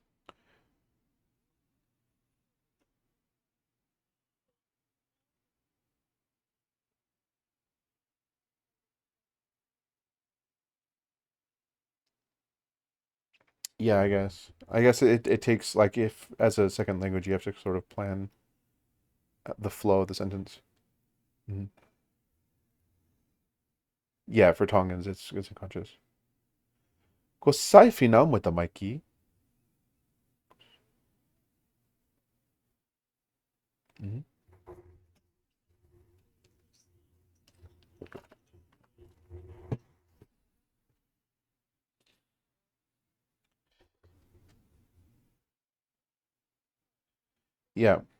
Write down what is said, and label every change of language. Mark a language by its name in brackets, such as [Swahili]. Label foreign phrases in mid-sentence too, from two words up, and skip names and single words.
[English] Yeah, I guess. I guess it takes like if as a second language you have to sort of plan the flow of the sentence. Mhm. Yeah, for Tongans it's unconscious. [Tongan] Ko sai finau mo tamaiki. Mhm. [English] Yeah.